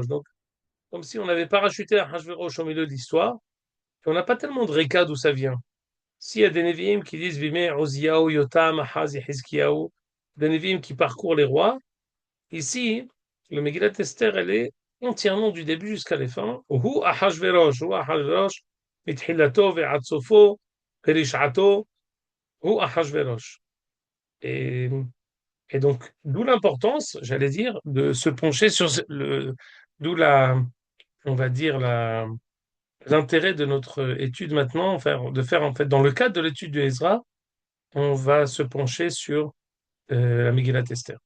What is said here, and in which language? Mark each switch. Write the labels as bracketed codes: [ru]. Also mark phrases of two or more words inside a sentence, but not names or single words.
[fr] Donc, comme si on avait parachuté Ahashverosh au milieu de l'histoire, et on n'a pas tellement de récad d'où ça vient. S'il y a des Nevi'im qui disent Vime, Oziyahu, Yotam, Ahaz et Hizkiyahu, des Nevi'im qui parcourent les rois, ici, le Megillat Esther, elle est entièrement du début jusqu'à la fin. [he] הוא אחשורוש, מתחילתו ועד סופו, פרשתו, הוא אחשורוש. [fr] Et, et donc, d'où l'importance, j'allais dire, de se pencher sur d'où on va dire, l'intérêt de notre étude maintenant, enfin, de faire en fait, dans le cadre de l'étude de Ezra, on va se pencher sur la Megillat Esther.